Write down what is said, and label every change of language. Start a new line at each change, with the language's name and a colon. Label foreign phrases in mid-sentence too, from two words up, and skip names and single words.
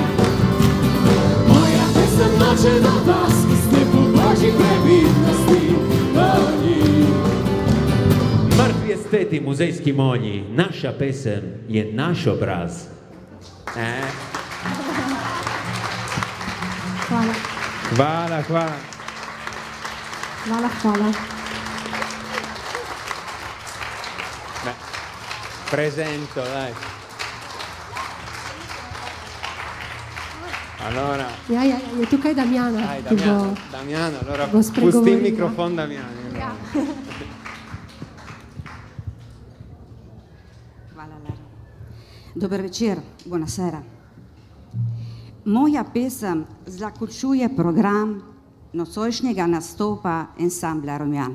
Slovenian: Moja pesem noče do vas, ki ste po Božji previdnosti polni. Mrtvi esteti, muzejski monji, naša pesem je naš obraz. Hvala. Hvala, hvala. Hvala.
Italian: Presento, dai. Allora,
Slovenian: je tukaj Damjana.
Italian: dai,
Slovenian: ki bo-
Italian: Damiano, allora
Slovenian: bo spregovorila.
Italian: pusti il microfono Damiano.
Slovenian: Hvala, Lara. Dober večer, buonasera. Moja pesem zaključuje program nocojšnjega nastopa ansambla Romjan.